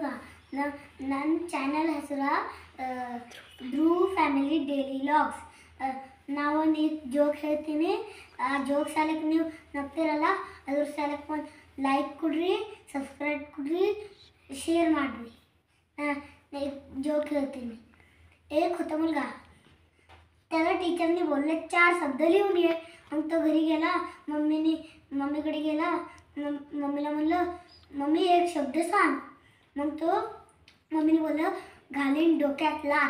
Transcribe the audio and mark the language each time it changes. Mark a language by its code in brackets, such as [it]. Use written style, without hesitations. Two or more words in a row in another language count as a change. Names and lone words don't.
[kn] ನನ್ನ ಚಾನಲ್ ಹೆಸರು ಧ್ರುವ ಫ್ಯಾಮಿಲಿ ಡೈಲಿ ಲಾಗ್ಸ್. ನಾವೊಂದು ಜೋಕ್ ಹೇಳ್ತೀನಿ. ಆ ಜೋಕ್ ಸಾಲಕ್ಕೆ ನೀವು ನಗ್ತಿರಲ್ಲ, ಅದ್ರ ಸಾಲಕ್ಕೆ ಒಂದು ಲೈಕ್ ಕೊಡ್ರಿ, ಸಬ್ಸ್ಕ್ರೈಬ್ ಕೊಡ್ರಿ, शेयर ಮಾಡಿರಿ. जोक ಹೇಳ್ತೀನಿ. [mr] एक होता मुलगा, त्याला टीचरने बोलले 4 शब्द लिहून ये. मग तो घरी गेला, मम्मीकडे गेला. मम्मीला म्हणलं, मम्मी एक शब्द सांग. मग तो मम्मीने बोललं, घालीन डोक्यात लाथ.